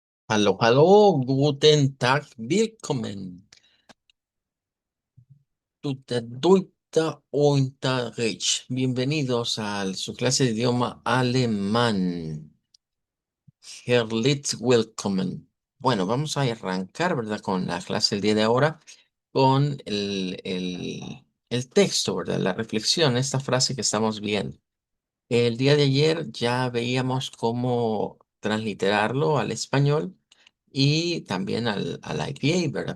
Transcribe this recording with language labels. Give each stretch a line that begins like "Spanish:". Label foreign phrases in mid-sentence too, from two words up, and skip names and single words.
German: Hallo, hallo, guten Tag, willkommen
English: to the
German: Deutsche Unterricht.
Spanish: Bienvenidos a su clase de idioma alemán.
German: Herzlich willkommen.
Spanish: Bueno, vamos a arrancar, ¿verdad? Con la clase del día de ahora, con el texto, ¿verdad? La reflexión, esta frase que estamos viendo. El día de ayer ya veíamos cómo transliterarlo al español y también al IPA, ¿verdad?